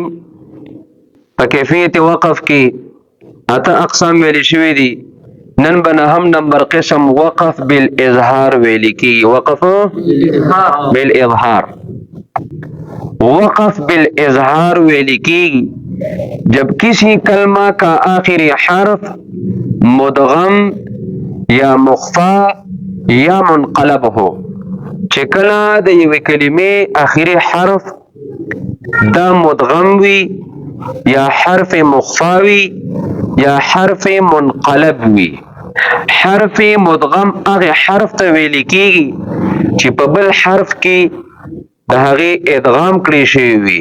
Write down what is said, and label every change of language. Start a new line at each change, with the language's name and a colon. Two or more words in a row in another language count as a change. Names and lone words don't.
Pashto: په کیفیت وقف کې اته اقسام ویل شوي دي. نن به نهم نمبر قسم وقف بالاظهار ویل کیږي. وقف بالاظهار. وقف بالاظهار ویل کیږي
Urdu: جب کسی کلمہ کا آخری حرف مدغم یا مخفا یا منقلب ہو.
Pashto: چې کله د یوې کلمې آخري حرف دا مدغم وي یا حرف مخفا وي یا حرف منقلب وي. حرف مدغم هغه حرف ته ویل کیږي چې په بل حرف کې د هغې ادغام کړی شوی وي.